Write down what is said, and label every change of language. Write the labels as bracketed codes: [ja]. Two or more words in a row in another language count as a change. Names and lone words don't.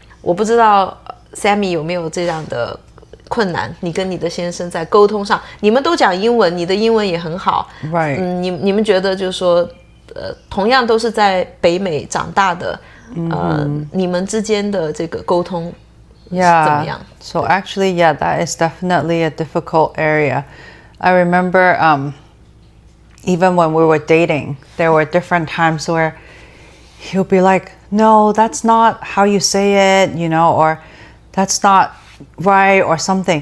[zh] 我不知道 Sammy 有沒有這樣的困難？你跟你的先生在溝通上，你們都講英文，你的英文也很好。 [en] Right. [zh] 你們覺得就是說，同樣都是在北美長大的，你們之間的這個溝通是怎麼樣？ [en] So actually, that is definitely a difficult area. I remember, even when we were dating, there were different times where he'll be like, "No, that's not how you say it," or "That's not right," or something.